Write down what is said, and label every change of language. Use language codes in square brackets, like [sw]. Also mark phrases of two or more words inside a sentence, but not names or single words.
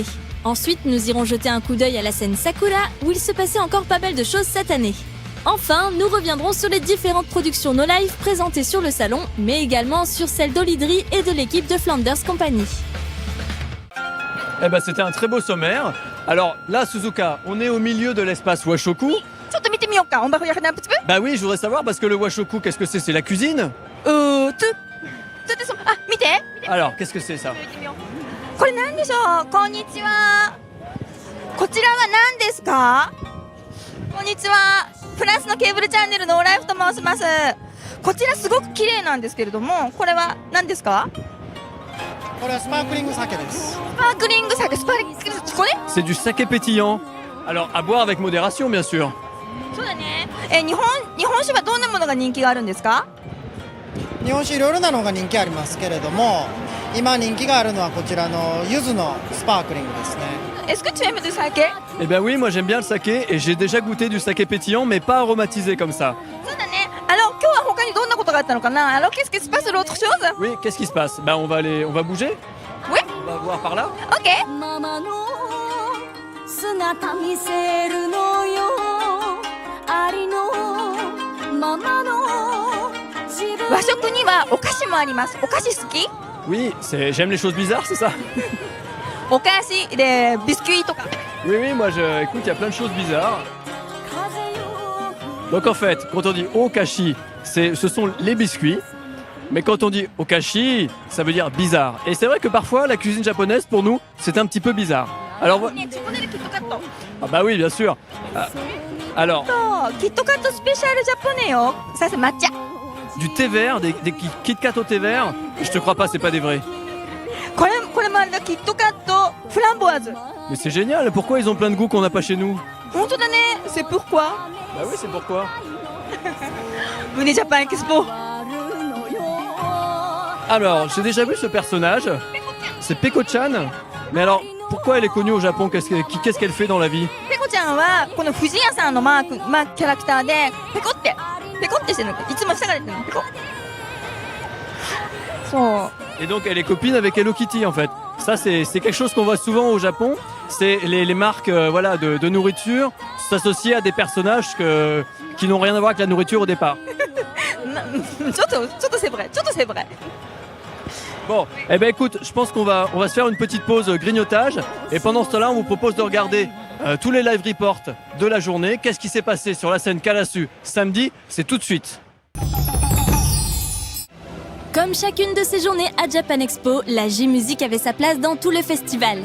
[fr] Ensuite, nous irons jeter un coup d'œil à la scène Sakura, où il se passait encore pas mal de choses cette année. Enfin, nous reviendrons sur les différentes productions No Life présentées sur le salon, mais également sur celles d'Olidri et de l'équipe de Flanders Company. Eh ben c'était un très beau sommaire. Alors là, Suzuka, on est au milieu de l'espace Washoku. [ja] ちょっと見てみようか。 [fr] On va regarder un petit peu. Bah oui, je voudrais savoir parce que le Washoku, qu'est-ce que c'est? C'est la cuisine? [ja] ちょっと見て。 [fr] Alors, qu'est-ce que c'est ça? [ja] これなんでしょう。こんにちは。こちらは何ですか？こんにちは。フランスのケーブルチャンネルのオライフと申します。こちらすごく綺麗なんですけれども、これは何ですか？これはスパークリング酒です。スパークリング酒、スパークリング酒、これ？ [fr] C'est du saké pétillant. Alors, à boire avec modération, bien sûr. [ja] そうだね。日本酒はどんなものが人気があるんですか？日本酒いろいろなのが人気ありますけれども、今人気があるのはこちらの柚子のスパークリングですね。 [fr] Est-ce que tu aimes du saké? Eh ben oui, moi j'aime bien le saké et j'ai déjà goûté du saké pétillant, mais pas aromatisé comme ça. [ja] そうだね。今日は他にどんなことがあったのかな？ [fr] qu'est-ce qui se passe l'autre chose? Oui, qu'est-ce qui se passe? Bah on va bouger? Oui. On va voir par là? Ok. [ja] 姿見せるのよありのままの和食にはお菓子もあります。お菓子好き？ [fr] Oui, j'aime les choses bizarres, c'est ça? [ja] お菓子でビスキュイとか。 [fr] Oui, moi écoute, il y a plein de choses bizarres. Donc en fait, quand on dit okashi, ce sont les biscuits. Mais quand on dit okashi, ça veut dire bizarre. Et c'est vrai que parfois, la cuisine japonaise, pour nous, c'est un petit peu bizarre. Alors, [ja] ね、チョコレートキットカット。 [fr] ah bah oui, bien sûr. Alors, [ja] キットカットスペシャルジャポネよ。 [fr] Ça c'est [ja] 抹茶。 [fr] du thé vert, des Kit Kat au thé vert, je te crois pas, c'est pas des vrais. [ja] これもあれだ、キットカットフランボワーズ。 [fr] Mais c'est génial, pourquoi ils ont plein de goûts qu'on n'a pas chez nous? [ja] 本当だね。 [fr] C'est pourquoi? Bah oui, c'est pourquoi. [ja] 胸ジャパンエキスポ。 [fr] Alors, j'ai déjà vu ce personnage, c'est Peko-chan. Mais alors, pourquoi elle est connue au Japon? Qu'est-ce qu'elle fait dans la vie? [ja] ペコちゃんはこの不二家さんのキャラクターでペコってしてるの。いつも下から言ってるの。ペコ。そう。 [fr] Et donc elle est copine avec Hello Kitty en fait. Ça c'est quelque chose qu'on voit souvent au Japon. C'est les marques de nourriture s'associent à des personnages qui n'ont rien à voir avec la nourriture au départ. ちょっと c'est vrai. Bon, eh ben écoute, je pense qu'on va se faire une petite pause grignotage. Et pendant ce temps-là, on vous propose de regarder tous les live reports de la journée. Qu'est-ce qui s'est passé sur la scène Karasu samedi? C'est tout de suite. Comme chacune de ces journées à Japan Expo, la J-Music avait sa place dans tout le festival.